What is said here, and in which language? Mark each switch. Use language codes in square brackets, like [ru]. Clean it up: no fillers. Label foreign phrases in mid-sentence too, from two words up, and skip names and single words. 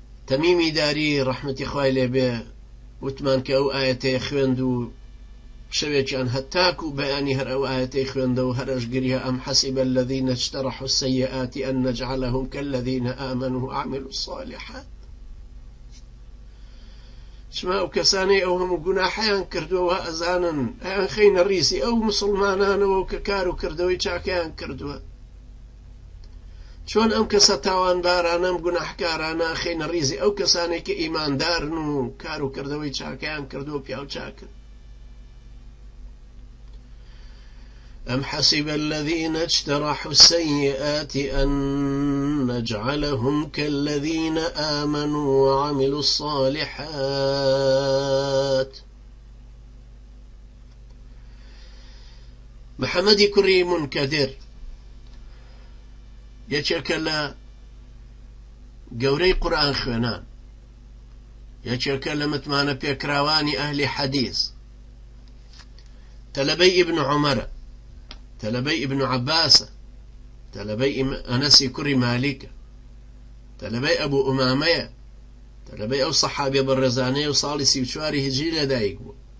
[ckb] تەمیمی داری ڕەحمەتی خوای لێ بێ وتمان کە ئەو ئاەتەیە خوێند و شەوێکیان هەتاکو و بەیانی هەر ئەو ئاەتەی خوێندە و هەرش گریە [ar] ئەم حەسیب الذین اجترحوا السیئات ئەن نەجعلهم كالذین آمنوا وعملوا الصالحات. [ckb] چما ئەو کەسانەی ئەو هەموو گوناحیان کردووە ئەزانن ئەیان خەینە ڕیسی ئەو مسڵمانانەوە و کە کار و کردەوەی چاکەیان کردووە، چۆن ئەم کەسە تاوانبارانە ئەم گوناحکارانە خەینە ڕیزی ئەو کەسانێک کە ئیماندارن و کار و کردەوەی چاکەیان کردووە پیاو چاکن. [ar] أم حسب الذين اجترحوا السيئات أن نجعلهم كالذين آمنوا وعملوا الصالحات. [ckb] محمد كري منكدر یەکێکە لە گەورەی قورئان خوێنان، یەکێکە لە متمانە پێکراوانی ئەهلی حەدیث، تەلەبەی ئیبن عومەرە، تەلەبەی ئیبن عەباسە، تەلەبەی ئەنەسی کوڕی مالیکە، تەلەبەی ئەبوو ئومامەیە، تەلەبەی ئەو سەحابیە بەڕێزانەیە و ساڵی 34 هیجری لەدایک بوو.